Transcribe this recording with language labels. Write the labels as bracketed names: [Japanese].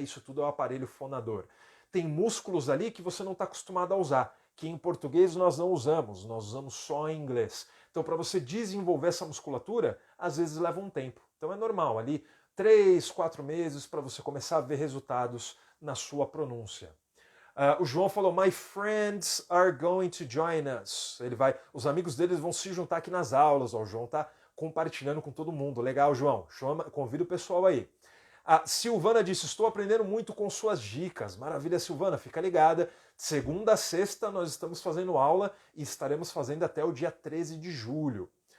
[Portuguese] Isso tudo é o aparelho fonador. Tem músculos ali que você não está acostumado a usar, que em português nós não usamos, nós usamos só em inglês. Então, para você desenvolver essa musculatura, às vezes leva um tempo. Então é normal, ali 3, 4 meses para você começar a ver resultados na sua pronúncia. O João falou, [English] my friends are going to join us. [Portuguese] Os amigos deles vão se juntar aqui nas aulas. Ó, o João está compartilhando com todo mundo. Legal, João. Convida o pessoal aí. A Silvana disse, estou aprendendo muito com suas dicas. Maravilha, Silvana, fica ligada. Segunda a sexta nós estamos fazendo aula e estaremos fazendo até o dia 13 de julho.